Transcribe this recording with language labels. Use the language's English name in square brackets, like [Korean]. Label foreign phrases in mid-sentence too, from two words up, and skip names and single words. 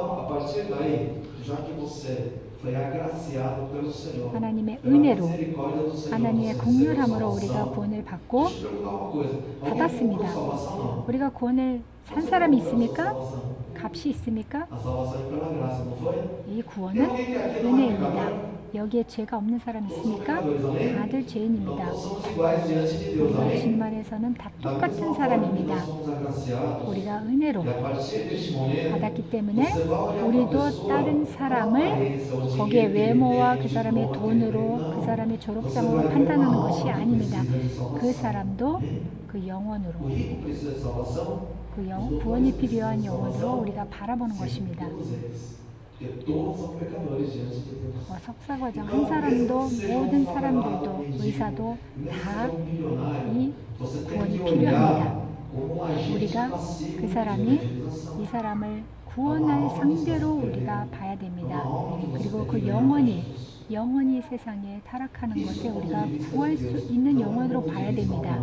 [Korean] 하나님의 은혜로 하나님의 긍휼함으로 우리가 구원을 받았습니다. 우리가 구원을 산 사람이 있습니까? 값이 있습니까? 이 구원은 은혜입니다. 여기에 죄가 없는 사람 있습니까? 다들 죄인입니다. [Portuguese] Então, somos iguais diante de Deus. [Korean] 우리가 [Portuguese] Amém? [Korean] 주님 안에서는 다 [Portuguese] Da [Korean] 똑같은 [Portuguese] mesma forma que [Korean] 사람입니다. [Portuguese] nós somos agraciados, [Korean] 우리가 은혜로 [Portuguese] e a partir deste momento, [Korean] 받았기 때문에 [Portuguese] você vai olhar uma [Korean] 우리도 [Portuguese] pessoa, [Korean] 다른 [Portuguese] não [Korean] 사람을 [Portuguese] aparência, o [Korean] 거기에 [Portuguese] dinheiro que ele [Korean] 외모와 [Portuguese] tem, [Korean] 그 [Portuguese] o [Korean] 사람의 [Portuguese] diploma que ele [Korean] 돈으로 [Portuguese] tem. [Korean] 그 [Portuguese] Não. [Korean] 사람의 [Portuguese] Você [Korean] 졸업장으로 [Portuguese] vai ver [Korean] 판단하는 [Portuguese] uma [Korean] 것이 [Portuguese] alma que [Korean] 아닙니다. [Portuguese] precisa de [Korean] 그 [Portuguese] salvação. [Korean] 사람도 [Portuguese] Amém? [Korean] 그 영혼으로 [Portuguese] O rico precisa de salvação. [Korean] 그 [Portuguese] Os doutores [Korean] 구원이 [Portuguese] precisam [Korean] 필요한 [Portuguese] de [Korean] 영혼으로 [Portuguese] salvação. [Korean] 우리가 바라보는 [Portuguese] Sim, [Korean] 것입니다. [Portuguese] todos eles. Porque todos são pecadores diante de Deus. [Korean] 석사과정 한 사람도 모든 사람들도 의사도 다 이 구원이 필요합니다. 우리가 그 사람이 이 사람을 구원할 상대로 우리가 봐야 됩니다. 그리고 그 영혼이 세상에 타락하는 것에 우리가 구할 수 있는 영혼으로 봐야 됩니다.